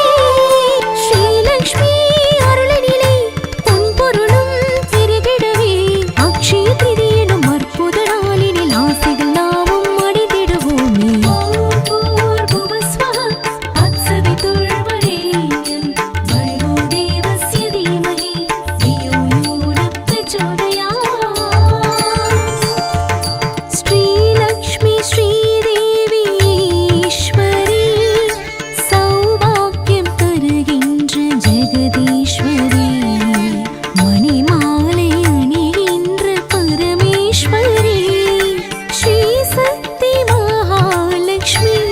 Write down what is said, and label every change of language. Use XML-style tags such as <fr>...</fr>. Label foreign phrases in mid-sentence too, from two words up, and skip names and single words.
<ta>ஸ்ரீலக்ஷ்மி அருளினிலே பொன்பொருளும் பெருகிடவே அக்ஷய திதியினும் அற்புத நாளினில் ஆசைகள் நாமும் அடைந்திடுவோமே.</ta> <sa>ॐ भूर्भुवस्स्वः तत्सवितुर्वरेण्यं भर्गो देवस्य धीमहि धियो यो न प्रचोदयात्.</sa> <ta>ஸ்ரீலக்ஷ்மி ஸ்ரீதேவி ஈஸ்வரி சௌபாக்கியம் தருகின்ற ஜெகதீஸ்வரி. மணிமாலை அணிகின்ற பரமேஸ்வரி ஸ்ரீ சக்தி மகாலட்சுமி.</ta>